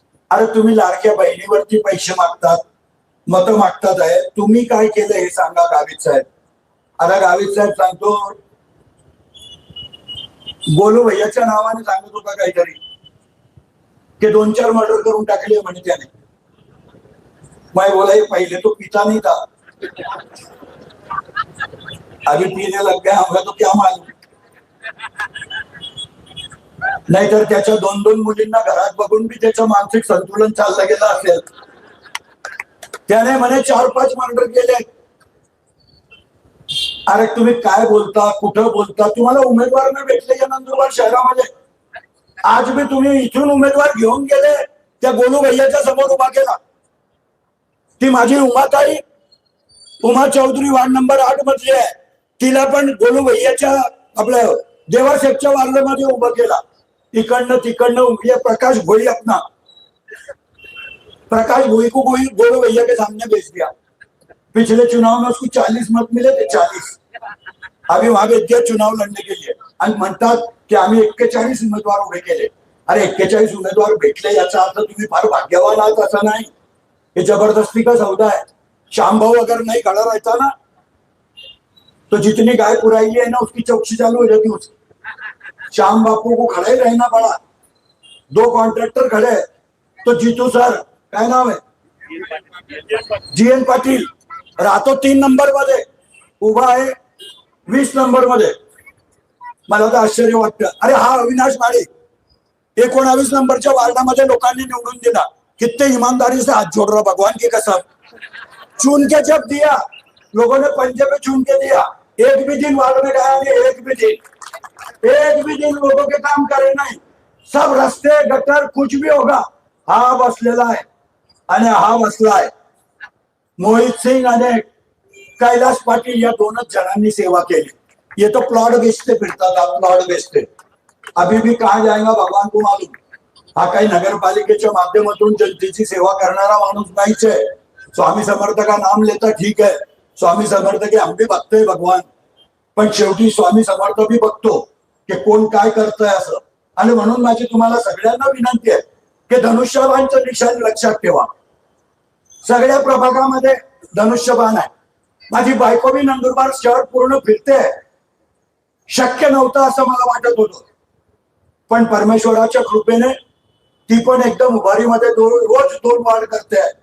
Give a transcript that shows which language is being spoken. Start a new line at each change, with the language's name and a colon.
Marathi: अरे तुम्ही लाडक्या बहिणीवरती पैसे मागतात, मतं मागतात आहे, तुम्ही काय केलं हे सांगा गावित साहेब. आता गावित साहेब सांगतो, गोलू भैयाच्या नावाने सांगत होता काहीतरी की 2-4 मर्डर करून टाकले म्हणे त्याने.
Hindi: मैं बोला ये पहिले तो पिता नहीं था, अभी पीने लग गया, हमला तो क्या मालूम.
Marathi: नाहीतर त्याच्या 2-2 मुलींना घरात बघून बी त्याचं मानसिक संतुलन चाललं गेलं असेल. त्याने म्हणे 4-5 मर्डर केले. अरे तुम्ही काय बोलता, कुठं बोलता? तुम्हाला उमेदवार नाही भेटले या नंदुरबार शहरामध्ये. आज बी तुम्ही इथून उमेदवार घेऊन गेले, त्या गोलू भैयाच्या समोर उभा केला. ती माझी उमाताई उमा चौधरी वार्ड नंबर 8 मधली आहे. तिला पण गोलू भैयाच्या आपल्या देवाशेखच्या वार्डामध्ये उभं केला.
Hindi: तिकडनं प्रकाश भोई अपना प्रकाश भोई को गोलू भैया के सामने भेज दिया. पिछले चुनाव में उसको 40 मत मिले थे, 40. अभी वहां पे चुनाव लड़ने के लिए
Marathi: आणि म्हणतात की आम्ही 41 उमेदवार उभे केले. अरे 41 उमेदवार भेटले याचा अर्थ तुम्ही फार भाग्यवान आहात असं नाही.
Hindi: हे जबरदस्ती का सौदा है. श्यामभाऊ अगर नहीं खड़ा रहता ना तो जितनी गाय पुराई है ना उसकी चौकसी चालू हो जाती उसकी. श्याम बापू को खड़ा ही रहना पड़ा. 2 कॉन्ट्रैक्टर खड़े हैं तो
Marathi: जीतू सर, काय नाव आहे, GN पाटील राहतो 3 नंबर मध्ये, उभा आहे 20 नंबर मध्ये. मला तर आश्चर्य वाटतं. अरे हा अविनाश माळी 19 नंबरच्या वार्डामध्ये लोकांनी निवडून दिला.
Hindi: कितने ईमानदारी से हाथ जोड़ रहा भगवान की कसम. चुन के जब दिया लोगों ने पंजे पे चुन के दिया. एक भी दिन वार्ड में गया नहीं, एक भी दिन लोगों के काम करे नहीं. सब रस्ते गटर कुछ भी होगा
Marathi: हा बसलेला आहे आणि हा बसला आहे. मोहित सिंह आणि कैलाश पाटील या 2च जणांनी सेवा केली.
Hindi: ये तो प्लॉट बेचते फिरतात, प्लॉट बेचते. अभी भी कहा जाएगा भगवान को मालूम.
Marathi: हा काही नगरपालिकेच्या माध्यमातून जनतेची सेवा करणारा माणूस नाहीच आहे.
Hindi: स्वामी समर्थ का नाम लेता ठीक है,
Marathi: स्वामी समर्थ के हम भी बघतोय भगवान, पण शेवटी स्वामी समर्थ भी बघतो की कोण काय करतंय असं. आणि म्हणून माझी तुम्हाला सगळ्यांना विनंती आहे की धनुष्यबाणचं निशाण लक्षात ठेवा. सगळ्या प्रभागामध्ये धनुष्यबाण आहे. माझी बायको बी नंदुरबार शहर पूर्ण फिरते. शक्य नव्हतं असं मला वाटत होतं, पण परमेश्वराच्या कृपेने ती पण एकदम उभारीमध्ये रोज 2 वार्ड करते.